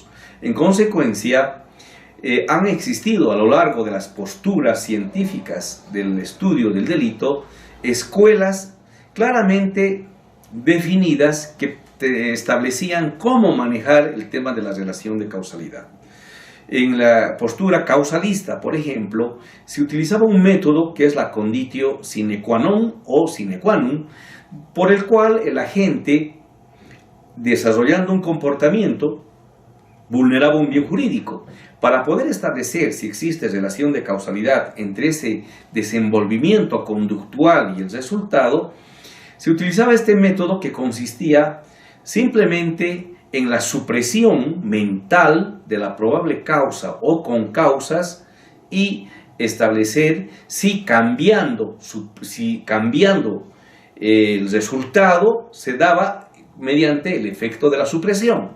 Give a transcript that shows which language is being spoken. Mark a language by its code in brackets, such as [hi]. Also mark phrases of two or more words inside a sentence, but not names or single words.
[es] En consecuencia, han existido a lo largo de las posturas científicas del estudio del delito escuelas claramente definidas que establecían cómo manejar el tema de la relación de causalidad. En la postura causalista, por ejemplo, se utilizaba un método que es la [la] conditio sine qua non [es] o [la] sine qua non, [es] por el cual el agente, desarrollando un comportamiento, vulneraba un bien jurídico. Para poder establecer si existe relación de causalidad entre ese desenvolvimiento conductual y el resultado, se utilizaba este método que consistía simplemente en la supresión mental de la probable causa o con causas y establecer si cambiando el resultado se daba mediante el efecto de la supresión.